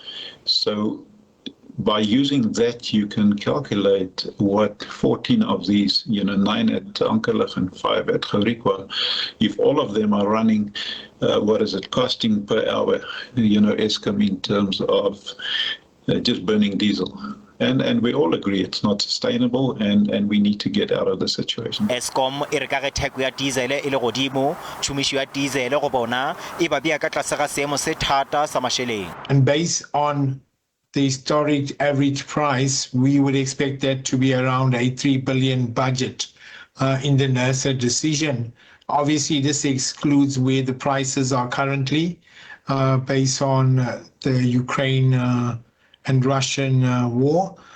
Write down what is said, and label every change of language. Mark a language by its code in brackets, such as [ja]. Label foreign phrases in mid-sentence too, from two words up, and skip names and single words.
[en] So by using that, you can calculate what 14 of these, 9 at Ankerlig and 5 at Gerikwa, if all of them are running, what is it costing per hour, Eskom in terms of just burning diesel. And we all agree it's not sustainable and we need to get out of the situation. [nso] Eskom e re ka ge theko ya diesel e le godimo, tšhomišo ya diesel go bona e ba bea ka tlase ga seemo se thata sa mašeleng. [en] And based on the historic average price, we would expect that to be around a 3 billion budget in the NERSA decision. Obviously, this excludes where the prices are currently based on the Ukraine and Russian war.